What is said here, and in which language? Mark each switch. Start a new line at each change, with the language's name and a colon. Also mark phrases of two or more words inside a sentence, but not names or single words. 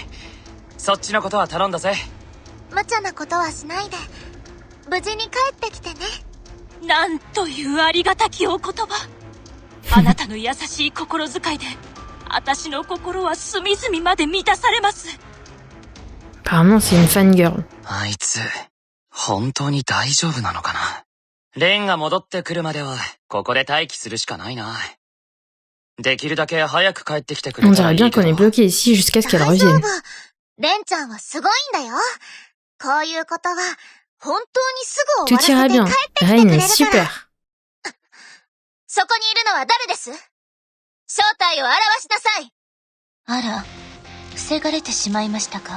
Japanese: そっちのことは頼んだぜ。無茶なことはしないで無事に帰ってきてね。なんというありがたきお言葉。あなたの優しい心遣いで私の心は隅々まで満たされます。
French: Apparemment c'est une fangirl.
Japanese: あいつ本当に大丈夫なのかな。レンが戻ってくるまではここで待機するしかないな。できるだけ早く帰ってきてくれ
French: On
Japanese: たら
French: dirait
Japanese: いい
French: bien
Japanese: け
French: qu'on est
Japanese: ど。
French: bloqué ici jusqu'à ce qu'elle
Japanese: 大丈
French: revienne.
Japanese: 夫。レンちゃんはすごいんだよ。こういうことは本当にすぐ
French: Tout
Japanese: 終わ
French: ira
Japanese: らせて
French: bien.
Japanese: 帰ってきてく
French: Reine
Japanese: れ
French: est
Japanese: るから。
French: super.
Japanese: そこにいるのは誰です？正体を表しなさい。あら、防がれてしまいましたか。